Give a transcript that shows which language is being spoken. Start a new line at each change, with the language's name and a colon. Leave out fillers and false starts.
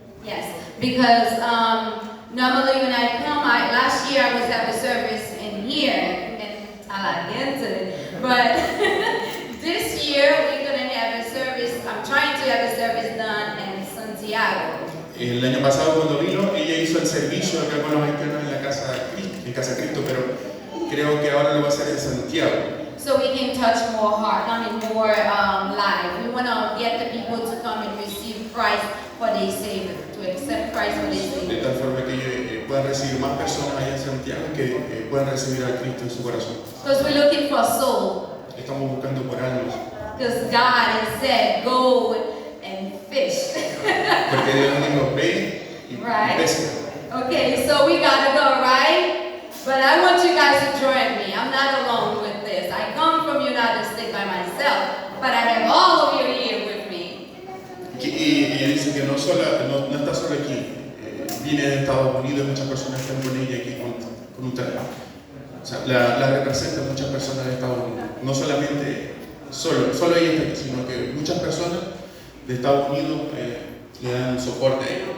English: Yes, because normally when I come, last year I was at the service in here in Alagente, but this year we're going to have a service. I'm trying to have a service Santiago.
Spanish: El año pasado cuando vino, ella hizo el servicio acá con los haitianos en la Casa Cristo, pero creo que ahora lo va a hacer en Santiago.
English: So we can touch more more lives. We want to get the people to come and receive Christ for their Savior, to accept Christ for their
Spanish: De
English: Savior.
Spanish: tal forma que puedan recibir más personas allá en Santiago que puedan recibir a Cristo en su corazón.
English: Because we're looking for a soul.
Spanish: Estamos buscando por almas.
English: Because God has said, go and fish.
Spanish: Porque Dios dijo, ve y
English: Right.
Spanish: pesca.
English: Okay, so we gotta go, right? But I want you guys to join me. I'm not alone with this. I come from United States by myself, but I have all of you here with me.
Spanish: Y ella dice que no está solo aquí. Viene de Estados Unidos, muchas personas están con ella aquí con un teléfono. O sea, la representa muchas personas de Estados Unidos. No solamente, solo ella está aquí, sino que muchas personas de Estados Unidos le dan soporte a ella.